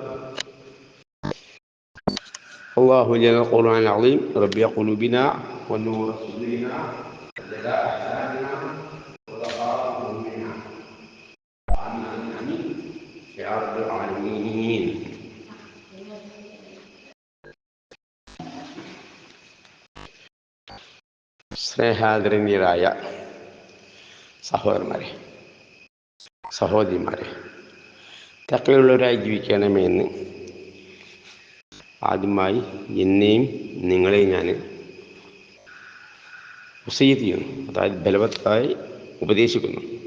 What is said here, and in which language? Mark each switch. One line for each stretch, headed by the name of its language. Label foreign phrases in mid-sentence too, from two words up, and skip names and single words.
Arabic: الله جل القرآن العظيم ربيع قلوبنا ونور صدورنا وجلاء أحزاننا وضراء همومنا. آمين يا رب العالمين.
Malayalam: സ്നേഹാദരണീയരായ സഹോദരന്മാരെ, സഹോദരിമാരെ, തഖ്വയുള്ളവരായി ജീവിക്കണമെന്ന് ആദ്യമായി എന്നെയും നിങ്ങളെയും ഞാൻ വസിയ്യത്ത് ചെയ്യുന്നു, അതായത് ബലവത്തായി ഉപദേശിക്കുന്നു.